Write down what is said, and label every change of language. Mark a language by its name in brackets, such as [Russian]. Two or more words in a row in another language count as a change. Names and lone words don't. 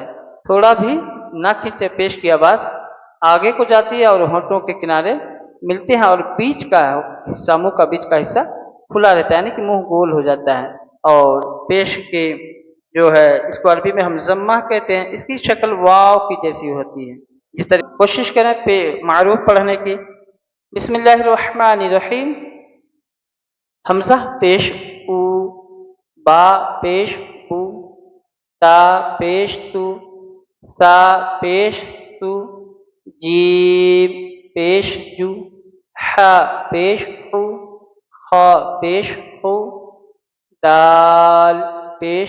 [Urdu] تھوڑا بھی نہ کھینچے، پیش کی آواز آگے کو جاتی ہے اور ہونٹوں کے کنارے ملتے ہیں، اور بیچ کا حصہ، منہ کا بیچ کا حصہ کھلا رہتا ہے، یعنی کہ منہ گول ہو جاتا ہے۔ اور پیش کے جو ہے اس کو عربی میں ہم ضمہ کہتے ہیں۔ اس کی شکل واو کی جیسی ہوتی ہے۔ جس طرح کوشش کریں معروف پڑھنے کی۔ [Arabic] بسم اللہ الرحمن الرحیم۔ [Urdu] حمزہ پیش او، با پیش او، تا پیش تو، تا پیش تو، جیم پیش جو، ح پیش حو، خ پیش خو، دال پیش